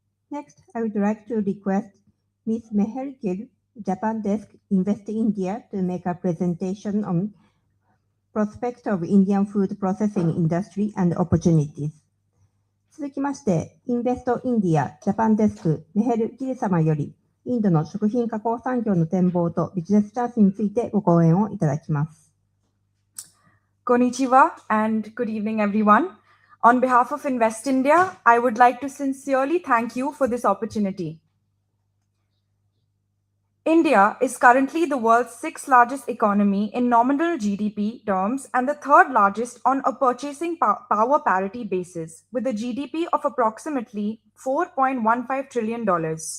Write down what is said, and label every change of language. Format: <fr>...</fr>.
<en>Next, I would like to request Ms. Meher Gill, Japan Desk Invest India, to make a presentation on prospects of Indian food processing industry and opportunities.</en> <ja>続きまして、インベストインディアジャパンデスクメヘル・ギル様より、インドの食品加工産業の展望とビジネスチャンスについてご講演をいただきます。</ja> <en>Konnichiwa and good evening, everyone. On behalf of Invest India, I would like to sincerely thank you for this opportunity. India is currently the world's 6th largest economy in nominal GDP terms and the 3rd largest on a purchasing power parity basis, with a GDP of approximately $4.15 trillion.</en>